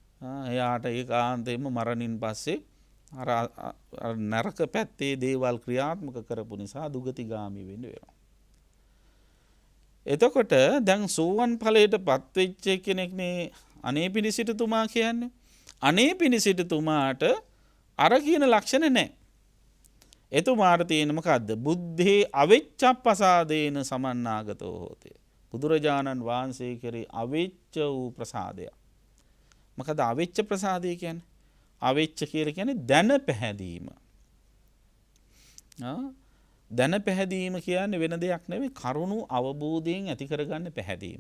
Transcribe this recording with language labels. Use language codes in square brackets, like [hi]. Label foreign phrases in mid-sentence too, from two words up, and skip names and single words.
[si] එයාට ඒකාන්තයෙන්ම මරණින් පස්සේ අර නරක පැත්තේ දේවල් ක්‍රියාත්මක කරපු නිසා දුගතිගාමී වෙන්න වෙනවා. එතකොට දැන් සෝවන් ඵලයට පත්වෙච්ච කෙනෙක්නේ අනේපිඬුසිටුතුමා කියන්නේ. අනේපිඬුසිටුතුමාට අර කියන ලක්ෂණ නැහැ. එතුමාට තියෙන මොකද්ද? [pi] බුද්ධේ අවිච්ඡප්පසාදේන සමන්නාගතෝ හෝතේ. [si] බුදුරජාණන් වහන්සේ කෙරෙහි අවිච්ඡ වූ ප්‍රසාදය. මොකද අවිච්ඡ ප්‍රසාදය කියන්නේ? අවිච්ඡ කියලා කියන්නේ දැන පැහැදීම. දැන පැහැදීම කියන්නේ වෙන දෙයක් නෙවෙයි, කරුණු අවබෝධයෙන් ඇති කරගන්න පැහැදීම.